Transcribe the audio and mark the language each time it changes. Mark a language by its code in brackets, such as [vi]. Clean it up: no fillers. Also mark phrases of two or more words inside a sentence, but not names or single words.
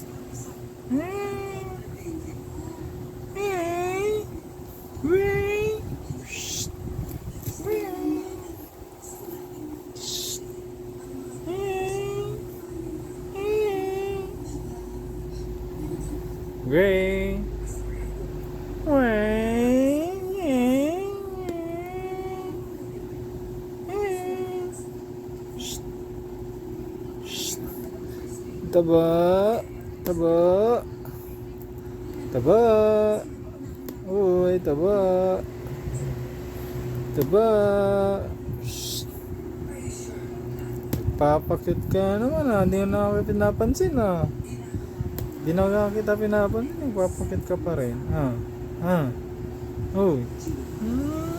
[tl] Ray? Ray? Ray? Psst. Ray? Psst. Ray? Taba, taba, taba, uy, taba, taba, papakit ka naman ah, hindi na ako pinapansin ah. Hindi na kita pinapansin, papakit ka pa rin. Uy.